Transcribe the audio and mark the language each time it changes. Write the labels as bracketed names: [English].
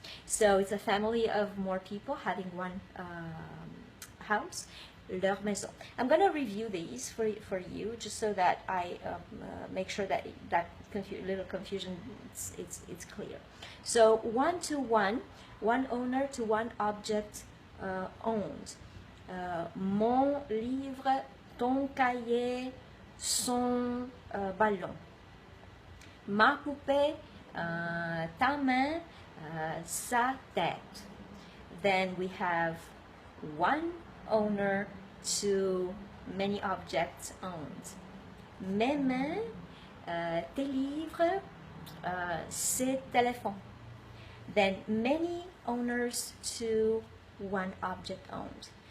[English] So it's a family of more people having one house. [French] Leur maison. [English] I'm going to review these for you, just so that I make sure that little confusion it's clear. So one to one owner to one object owned. [French] Mon livre, ton cahier, son ballon. Ma poupée, ta main, sa tête. [English] Then we have one owner to many objects owned. [French] Mes mains, tes livres, ses téléphones. [English] Then many owners to one object owned.